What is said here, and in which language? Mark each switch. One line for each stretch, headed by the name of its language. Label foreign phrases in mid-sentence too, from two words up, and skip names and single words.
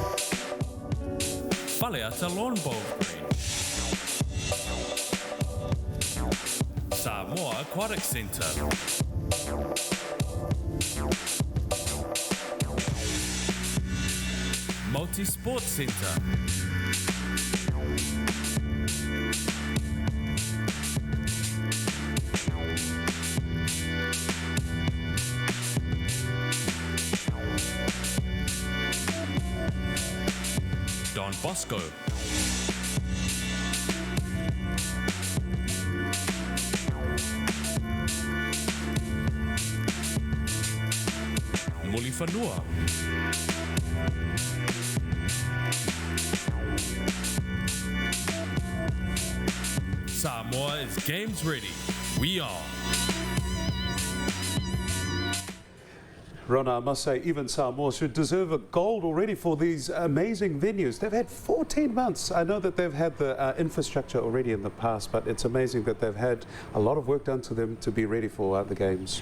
English: Whaleata Lawn Bowl Green. Samoa Aquatic Centre. Multi-Sports Centre. Don Bosco. Mulifanua. Samoa is games ready. We are. Rona, I must say, even Samoa should deserve a gold already for these amazing venues. They've had 14 months. I know that they've had the infrastructure already in the past, but it's amazing that they've had a lot of work done to them to be ready for the games.